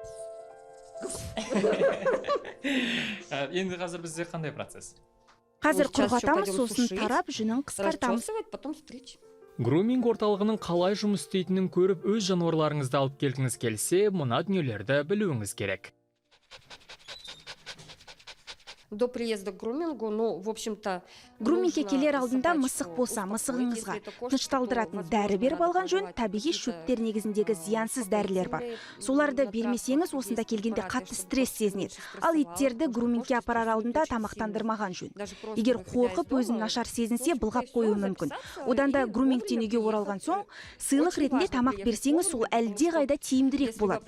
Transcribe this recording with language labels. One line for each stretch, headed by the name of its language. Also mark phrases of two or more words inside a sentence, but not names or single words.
Kazakh: Енді қазір бізде қандай процесс? Қазір құрғатамыз, сосын тарап, жүнін қысқартамыз.
Russian: Потом стричь.
Kazakh: Груминг орталығының қалай жұмыс істейтінін көріп, өз жануарларыңызды алып келгіңіз келсе, мына дүниелерді білуіңіз керек.
Russian: до приезда к грумингу, ну, в общем-то...
Kazakh: грумингке
Russian: нужно
Kazakh: келер алдында
Russian: собачку
Kazakh: мысық болса
Russian: успокоить.
Kazakh: мысығыңызға
Russian: Если это кошка,
Kazakh: тынышталдыратын
Russian: то,
Kazakh: дәрі беріп
Russian: возможно,
Kazakh: алған жөн.
Russian: надо
Kazakh: Табиғи
Russian: какие-то,
Kazakh: шөптер негізіндегі зиянсыз дәрілер бар. Соларды бермесеңіз, осында келгенде қатты стресс сезінеді. Ал иттерді грумингке апарар алдында тамақтандырмаған жөн. Егер қорқып өзін нашар сезінсе, былғап қоюы мүмкін. Одан да грумингтен үйге оралған соң, сыйлық ретінде тамақ берсеңіз, сол әлде қайда тиімдірек болады.